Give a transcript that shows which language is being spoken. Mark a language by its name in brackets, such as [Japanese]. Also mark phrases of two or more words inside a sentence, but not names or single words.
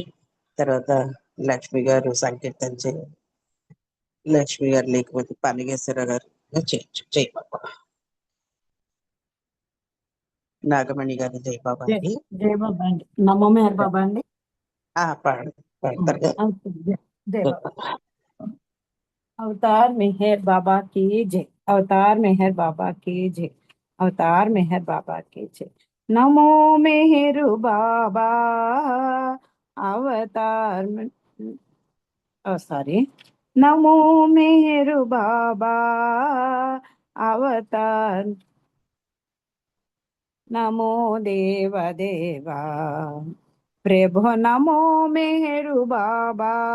[Telugu] తర్వాత లక్ష్మి గారు సంకీర్తన చేయాలి. లక్ష్మి గారు లేకపోతే పనిగేశ్వర గారు చేయొచ్చు. జై బాబా. నాగమణి గారు జై బాబా అండి. జై బాబా అండి. నమో మేహర్ బాబా అండి. పాడతారు కదా. జై బాబా. [Hindi] अवतार मेहर बाबा की जय। अवतार मेहर बाबा की जय। अवतार मेहर बाबा की जय। नमो मेहर बाबा अवतार सॉरी नमो मेहर बाबा अवतार नमो देव देवा प्रभु नमो मेहरु बाबा